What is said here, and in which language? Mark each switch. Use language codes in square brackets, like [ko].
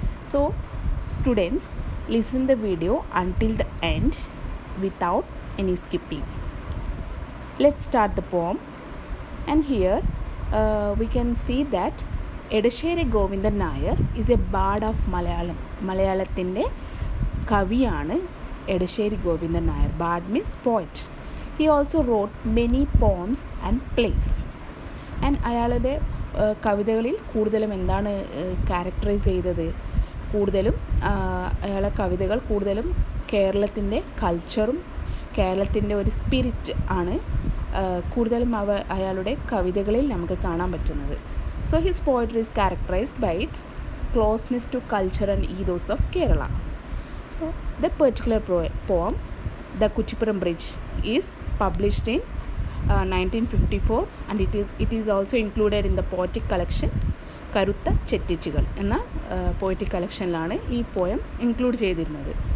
[en] So, students, listen the video until the end without any skipping. Let's start the poem. And here we can see that Edasheri Govindan Nair is a bard of Malayalam. [ml] മലയാളത്തിൻ്റെ കവിയാണ് Edassery Govindan Nair. [en] Bard means poet. He also wrote many poems and plays. [ml] And അയാളുടെ കവിതകളിൽ കൂടുതലും എന്താണ് characterise ചെയ്തത്? കൂടുതലും അയാളുടെ കവിതകൾ കൂടുതലും കേരളത്തിൻ്റെ കൾച്ചറും കേരളത്തിൻ്റെ ഒരു സ്പിരിറ്റ് ആണ് കൂടുതലും അയാളുടെ കവിതകളിൽ നമുക്ക് കാണാൻ പറ്റുന്നത്. [en] So his poetry is characterized by its closeness to culture and ethos of Kerala. So the particular poem, The Kuchipuram Bridge, is published in 1954 and it is also included in the poetic collection [ml] കറുത്ത ചെറ്റിച്ചുകൾ എന്ന poetic കളക്ഷനിലാണ് ഈ poem include ചെയ്തിരുന്നത്.